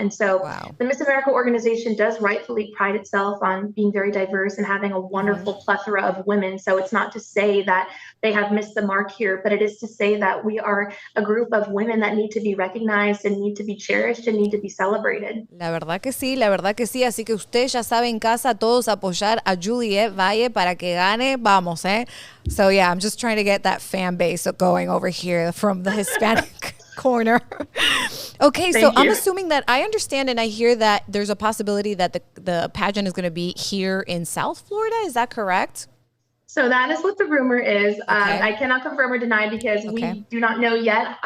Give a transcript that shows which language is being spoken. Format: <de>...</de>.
<en>And so the Miss America organization does rightfully pride itself on being very diverse and having a wonderful plethora of women. So it's not to say that they have missed the mark here, but it is to say that we are a group of women that need to be recognized and need to be cherished and need to be celebrated.</en> <es>La verdad que sí, la verdad que sí. Así que usted ya sabe en casa todos apoyar a Juliette Valle para que gane. Vamos, eh?</es> <en>So yeah, I'm just trying to get that fan base going over here from the Hispanic corner. Okay, so I'm assuming that I understand and I hear that there's a possibility that the pageant is going to be here in South Florida. Is that correct? So that is what the rumor is. I cannot confirm or deny because we do not know yet.</en>